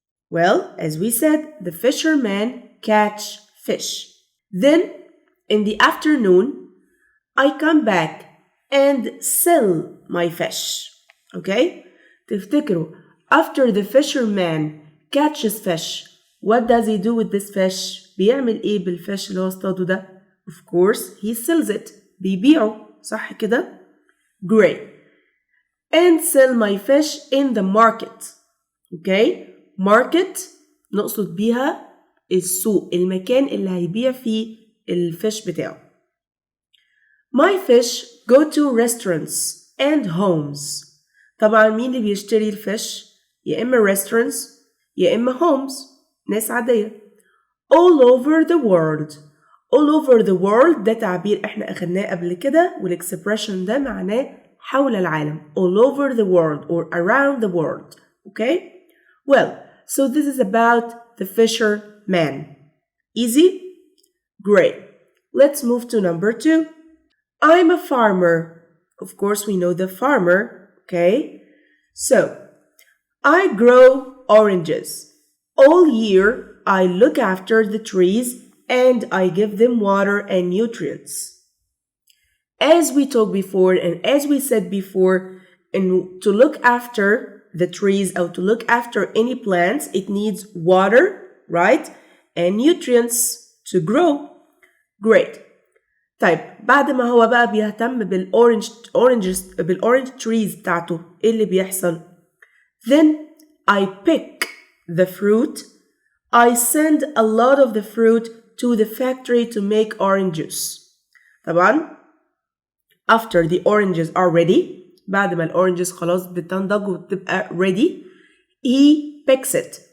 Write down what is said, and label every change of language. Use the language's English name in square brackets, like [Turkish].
[English] Well, as we said, the fisherman catch fish. Then, in the afternoon, I come back and sell my fish. Okay? [Arabic] تفتكروا, [English] after the fisherman catches fish, what does he do with this fish? [Arabic] بيعمل ايه بالفش اللي هو اصطاده ده؟ [English] Of course, he sells it. [Arabic] بيبيعه. صح كده؟ [English] Great. And sell my fish in the market. Okay? [Arabic] Market نقصد بيها السوق، المكان اللي هيبيع فيه الفش بتاعه. [English] My fish go to restaurants and homes. [Arabic] طبعا مين اللي بيشتري الفش؟ يا إما restaurants يا إما homes، ناس عادية. [English] All over the world. All over the world [Arabic] ده تعبير احنا أخدناه قبل كده، والexpression ده معناه حول العالم. [English] All over the world or around the world. Okay? Well, so this is about the fisherman. Easy? Great. Let's move to number 2. I'm a farmer. Of course, we know the farmer. Okay? So, I grow oranges. All year, I look after the trees and I give them water and nutrients. As we talked before and as we said before, and to look after the trees or to look after any plants, it needs water, right? And nutrients to grow. Great. [Arabic] طيب بعد ما هو بقى بيهتم بالأورنج trees بتاعته، إيه اللي بيحصل؟ [English] Then I pick the fruit. I send a lot of the fruit to the factory to make orange juice. [Arabic] طبعا [English] after the oranges are ready، [Arabic] بعد ما الأورنجز خلاص بتنضج وبتبقى ready، [English] he picks it.